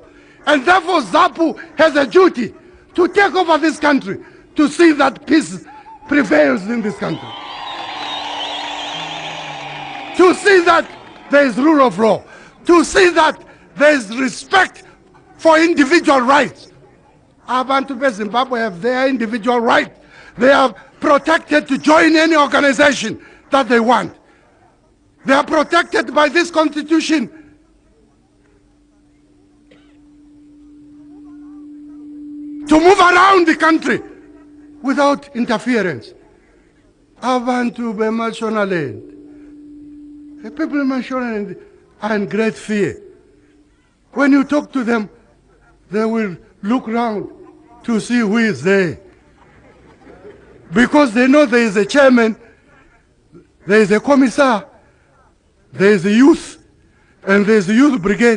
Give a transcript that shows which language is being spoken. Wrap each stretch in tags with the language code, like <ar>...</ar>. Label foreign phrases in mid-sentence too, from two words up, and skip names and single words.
<en>And therefore ZAPU has a duty to take over this country, to see that peace prevails in this country. To see that there is rule of law. To see that there is respect for individual rights.</en> <nd>Abantu beZimbabwe</nd> <en>have their individual right. They are protected to join any organization that they want. They are protected by this constitution. To move around the country without interference.</en> <nd>Abantu beMashonaland.</nd> <en>The people in Mashonaland are in great fear. When you talk to them, they will look round to see who is there. Because they know there is a chairman, there is a commissar, there is a youth, and there is a youth brigade.</en>